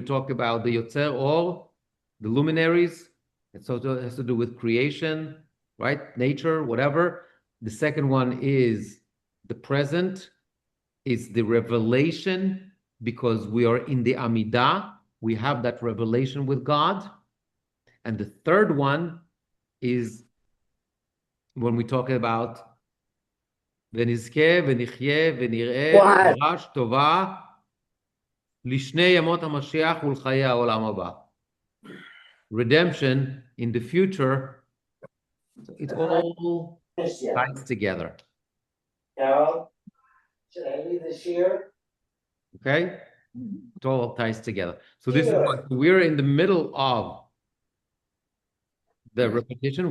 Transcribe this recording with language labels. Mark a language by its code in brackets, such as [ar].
[en] We talk about the Yotzer Or, the luminaries. It also has to do with creation, right? Nature, whatever. The second one is the present, is the revelation, because we are in the Amidah. We have that revelation with God. And the third one is when we talk about [he] ונזכה ונחיה ונראה תורה טובה לשני ימות המשיח ולחיי העולם הבא. [en] Redemption in the future, so it all ties together. Carol, should I leave this here? Okay? It all ties together. So this is what we're in the middle of the repetition.